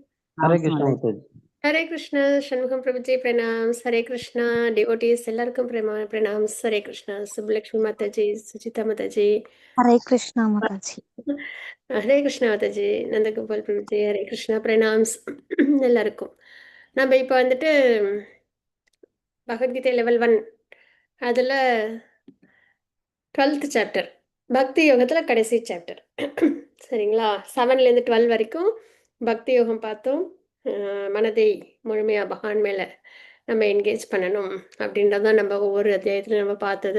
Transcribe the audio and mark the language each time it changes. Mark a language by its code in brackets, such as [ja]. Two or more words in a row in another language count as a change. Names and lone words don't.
[ta] Hare Krishna Mataji. Hare Krishna, Shanmugam Prabhuji, pranams. Hare Krishna, devotees, எல்லார்க்கும் ப்ரணாம்ஸ். Hare Krishna, Subbulakshmi Mataji, Suchita Mataji. Hare Krishna Mataji. Hare Krishna Mataji, Nandagopal Prabhuji, Hare Krishna, pranams. எல்லாருக்கும் நம்ம இப்போ வந்துட்டு பகவத்கீதை லெவல் 1 அதில் 12th சாப்டர் பக்தி யோகத்தில் கடைசி சாப்டர் சரிங்களா. 7லேருந்து 12 வரைக்கும் பக்தி யோகம் பார்த்தோம். மனதை முழுமையாக பகவான் மேலே நம்ம என்கேஜ் பண்ணணும் அப்படின்றதான் நம்ம ஒவ்வொரு அத்தியாயத்திலும் நம்ம பார்த்தது.